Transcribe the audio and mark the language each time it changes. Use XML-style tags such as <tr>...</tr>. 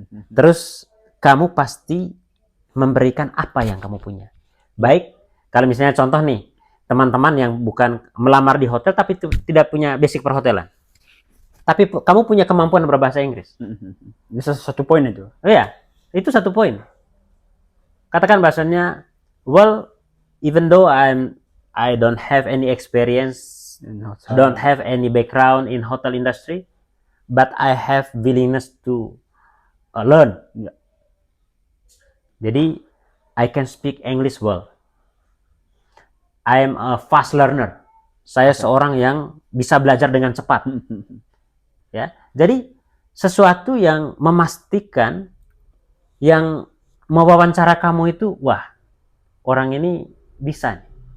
<id>Terus kamu pasti memberikan apa yang kamu punya. Baik, kalau misalnya contoh nih, teman-teman yang bukan melamar di hotel tapi tidak punya basic perhotelan. Tapi kamu punya kemampuan berbahasa Inggris. Bisa satu poin itu. Iya, itu satu poin. Katakan bahasanya,</id> <en>well, even though I don't have any experience, don't have any background in hotel industry, but I have willingness to learn. Jadi, I can speak English well. I am a fast learner.</en> <id>Saya seorang yang bisa belajar dengan cepat. Ya, jadi sesuatu yang memastikan yang mewawancara kamu itu, wah, orang ini bisa nih.</id>